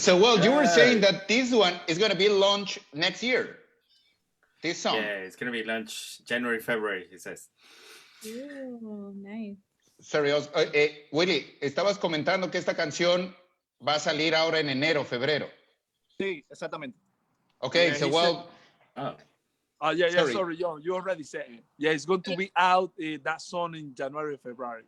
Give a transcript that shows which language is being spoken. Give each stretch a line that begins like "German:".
English: So, well, you were saying that this one is going to be launched next year. This song. Yeah, it's going to be launched January, February, he says. Ooh, nice. Sorry,
Spanish: Willy, estabas comentando que esta canción va a salir ahora en enero, febrero. Sí, exactamente.
English: Okay, Yeah, so he well. Yeah, Sorry. sorry, you already said it. Yeah, it's going to be out that song in January, February.